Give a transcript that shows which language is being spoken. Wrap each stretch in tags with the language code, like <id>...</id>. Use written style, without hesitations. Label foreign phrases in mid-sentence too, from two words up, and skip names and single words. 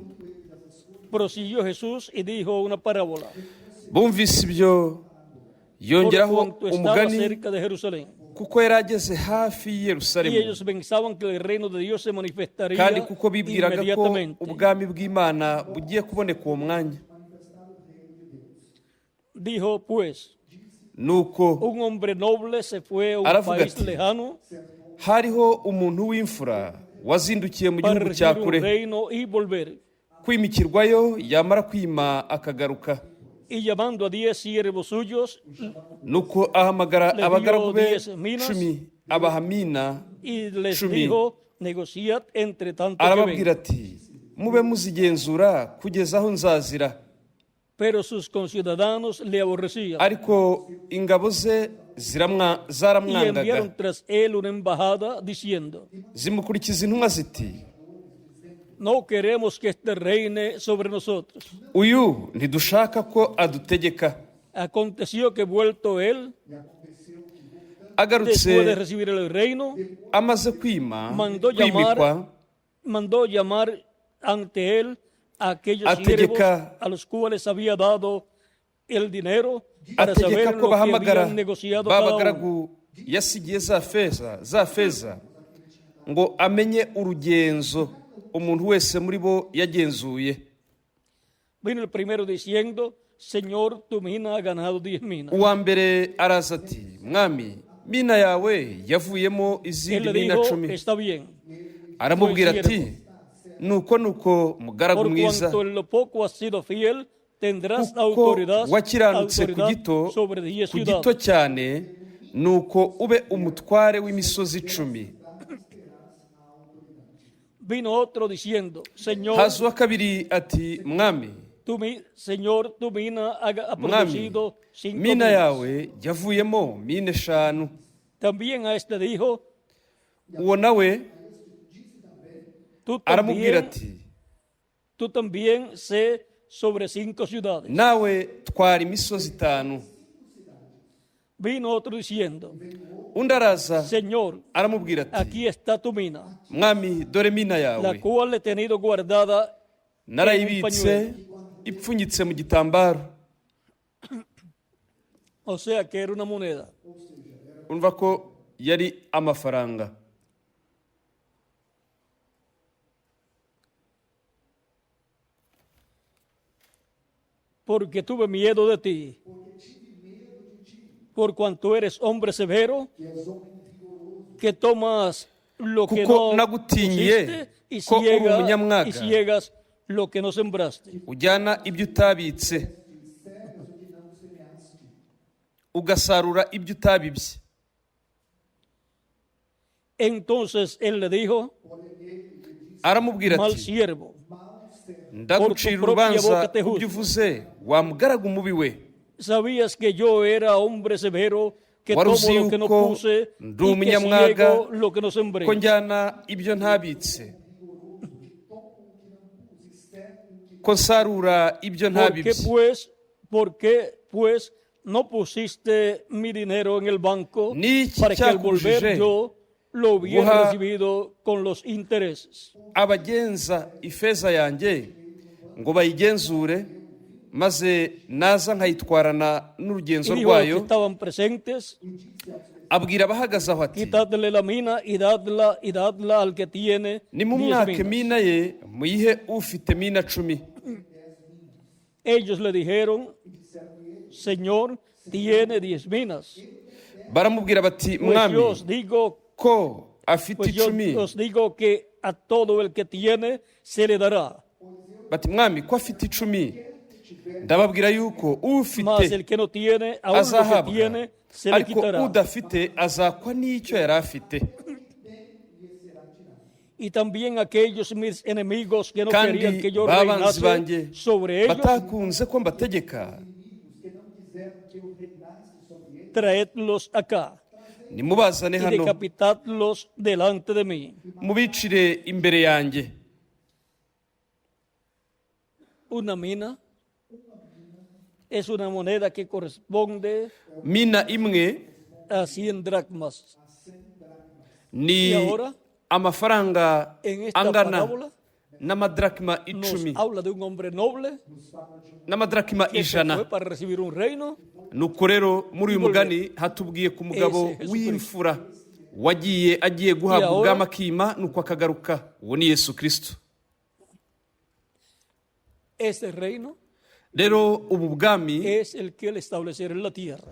<es>prosiguió Jesús y dijo una parábola.</es> <rw>bumvise ibyo</rw> <es>Por</es> <rw>yongeraho</rw> <es>cuanto estaba</es> <rw>umugani</rw> <es>cerca de Jerusalén.</es> <rw>kuko yari ageze hafi y'i</rw> <es>Y</es> <rw>Yerusalemu,</rw> <es>ellos pensaban que el reino de Dios se manifestaría</es> <rw>kandi kuko bibwiraga ko</rw> <es>inmediatamente.</es> <rw>ubwami bw'Imana bugiye kuboneka uwo mwanya.</rw> <es>Dijo pues,</es> <rw>Nuko</rw> <es>un hombre noble se fue a un</es> <rw>Aravuga</rw> <es>país</es> <rw>ati,</rw> <es>lejano</es> <rw>hariho umuntu w'imfura wazindukiye mu</rw> <es>para</es> <rw>gihugu cya</rw> <es>recibir un</es> <rw>kure</rw> <es>reino y volver.</es> <rw>kwimikirwayo, yamara kwima akagaruka.</rw> <es>Y llamando a 10 siervos suyos,</es> <rw>Nuko ahamagara</rw> <es>Le dio</es> <rw>abagaragu be</rw> <es>10 minas</es> <rw>10 abaha mina,</rw> <es>y les</es> <rw>Shumi.</rw> <es>dijo, negociad entre tanto que</es> <rw>arababwira</rw> <es>venga.</es> <rw>ati mube muzigenzura kugeza aho nzazira.</rw> <es>Pero sus conciudadanos le aborrecían</es> <rw>Ariko ingabo ze</rw> <es>y enviaron</es> <rw>zaramwangaga,</rw> <es>tras él una embajada diciendo,</es> <rw>zimukurikiza intumwa ziti,</rw> <es>no queremos que este reine sobre nosotros.</es> <rw>uyu ntidushaka ko adutegeka.</rw> <es>Aconteció que vuelto él, después de</es> <rw>Agarutse</rw> <es>recibir el reino,</es> <rw>amaze kwima</rw> <es>mandó</es> <rw>kwimikwa,</rw> <es>llamar ante él a aquellos</es> <rw>Ategeka-</rw> <es>siervos a los cuales había dado el dinero para</es> <rw>ategeka</rw> <es>saber</es> <rw>ko</rw> <es>lo que</es> <rw>bahamagara</rw> <es>habían negociado</es> <rw>ba</rw> <es>cada uno.</es> <rw>bagaragu yasigiye za feza ngo amenye urugenzo umuntu wese muri bo yagenzuye.</rw> <es>Vino el primero diciendo, Señor, tu mina ha ganado 10 minas.</es> <rw>Uwa mbere araza ati, mwami, mina yawe yavuyemo</rw> <es>Él</es> <rw>izindi</rw> <es>le</es> <rw>mina</rw> <es>dijo,</es> <rw>10.</rw> <es>está bien,</es> <rw>Aramubwira</rw> <es>Buen</es> <rw>ati, nuko mugaragu</rw> <es>por</es> <rw>mwiza,</rw> <es>cuanto en lo poco has sido fiel, tendrás</es> <rw>kuko</rw> <es>autoridad</es> <rw>wakiranutse ku</rw> <es>autoridad sobre 10</es> <rw>gito</rw> <es>ciudades.</es> <rw>cyane, nuko ube umutware w'imisozi 10.</rw> <es>Vino otro diciendo, Señor,</es> <rw>Haza uwa kabiri ati, mwami,</rw> <es>Señor, tu mina ha</es> <rw>mwami,</rw> <es>producido 5</es> <rw>mina</rw> <es>minas.</es> <rw>yawe yavuyemo mina 5.</rw> <es>También a este dijo,</es> <rw>Uwo nawe</rw> <es>tú</es> <rw>aramubwira</rw> <es>también,</es> <rw>ati,</rw> <es>tú también sé sobre 5 ciudades.</es> <rw>nawe twara imisozi 5.</rw> <es>Vino otro diciendo,</es> <rw>Undi araza</rw> <es>Señor,</es> <rw>aramubwira ati,</rw> <es>aquí está tu mina,</es> <rw>mwami, dore mina</rw> <es>la</es> <rw>yawe</rw> <es>cual he tenido guardada</es> <rw>narayibitse ipfunyitse mu gitambaro.</rw> <es>O sea que era una moneda.</es> <rw>Urumva ko yari amafaranga.</rw> <es>porque tuve miedo de ti, por cuanto eres hombre severo, que tomas lo que</es> <rw>Kuko</rw> <es>no</es> <rw>nagutinye</rw> <es>pusiste y</es> <rw>ko uri umunyamwaga.</rw> <es>ciegas lo que no sembraste.</es> <rw>ujyana ibyo utabitse ugasarura ibyo utabibye.</rw> <es>Entonces él le dijo,</es> <rw>Aramubwira</rw> <es>mal</es> <rw>ati</rw> <es>siervo,</es> <rw>ndagucira</rw> <es>por tu propia</es> <rw>urubanza</rw> <es>boca te juzgo.</es> <rw>ubyo uvuze wa mugaragu mubi we.</rw> <es>sabías que yo era hombre severo, que</es> <rw>Wari</rw> <es>tomo</es> <rw>uzi</rw> <es>lo que no</es> <rw>yuko</rw> <es>puse</es> <rw>ndi</rw> <es>y que</es> <rw>umunyamwaga,</rw> <es>ciego lo que no sembré.</es> <rw>ko njyana ibyo ntabitse, ko nsarura ibyo ntabibye.</rw> <es>¿Por qué pues no pusiste mi dinero en el banco</es> <rw>Niki</rw> <es>para que al</es> <rw>cyakubujije</rw> <es>volver yo lo hubiera</es> <rw>guha</rw> <es>recibido con los intereses?</es> <rw>abagenza ifeza yanjye ngo bayigenzure, maze naza nkayitwarana</rw> <es>Y</es> <rw>n'urugenzo</rw> <es>dijo a los que</es> <rw>rwayo.</rw> <es>estaban presentes,</es> <rw>Abwira abahagaze aho ati</rw> <es>quitadle la mina y dadla al que tiene 10</es> <rw>nimumwake</rw> <es>minas.</es> <rw>mina ye muyihe ufite mina 10.</rw> <es>Ellos le dijeron, Señor, tiene 10 minas.</es> <rw>Baramubwira bati</rw> <es>Pues</es> <rw>mwami</rw> <es>yo os digo,</es> <rw>ko afite</rw> <es>pues yo</es> <rw>10.</rw> <es>os digo que a todo el que tiene se le dará,</es> <rw>Bati mwami ko afite 10, ndababwira yuko</rw> <es>mas</es> <rw>ufite</rw> <es>el que no tiene, aún lo que</es> <rw>azahabwa,</rw> <es>tiene, se le</es> <rw>ariko</rw> <es>quitará.</es> <rw>udafite azakwa n'icyo yari afite.</rw> <es>Y también aquellos mis enemigos que no querían</es> <rw>Kandi</rw> <es>que yo</es> <rw>babanzi</rw> <es>reinase</es> <rw>banjye</rw> <es>sobre ellos,</es> <rw>batakunze ko mbategeka,</rw> <es>traedlos acá</es> <rw>nimubazane</rw> <es>y</es> <rw>hano</rw> <es>decapitadlos delante de mí.</es> <rw>mubicire imbere yanjye.</rw> <es>Una mina es una moneda que corresponde</es> <rw>Mina imwe</rw> <es>a 100 dracmas.</es> <rw>ni</rw> <es>Y ahora,</es> <rw>amafaranga</rw> <es>en esta</es> <rw>angana</rw> <es>parábola,</es> <rw>n'amadrakima</rw> <es>nos</es> <rw>10,</rw> <es>habla de un hombre noble</es> <rw>n'amadrakima</rw> <es>que se</es> <rw>100.</rw> <es>fue para recibir un reino.</es> <rw>Nuko rero muri uyu mugani hatubwiye ku mugabo</rw> <es>Ese Yesu</es> <rw>w'imfura agiye guhabwa</rw> <es>ahora-</es> <rw>ubwami akima, nuko akagaruka. Uwo ni Yesu Kristo.</rw> <es>Ese reino</es> <rw>Rero ubu bwami</rw> <es>es el que él establecerá en la tierra,</es>